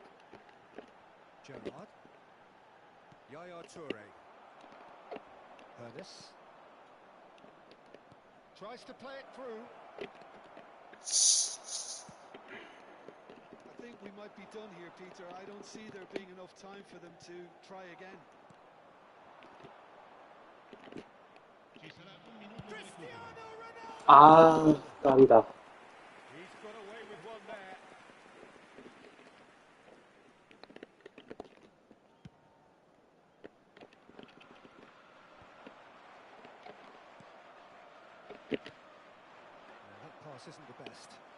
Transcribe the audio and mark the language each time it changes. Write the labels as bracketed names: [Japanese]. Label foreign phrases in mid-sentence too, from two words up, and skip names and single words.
[English] Gerrard. Yaya Toure. Ernest. Tries to play it through. I think we might be done here, Peter. I don't see there being enough time for them to try again. [Italian] Ci sarà un minuto di recupero. Cristiano Ronaldo! [Korean] 아, 깜이다. [English] He's got away with one there. Now that pass isn't the best.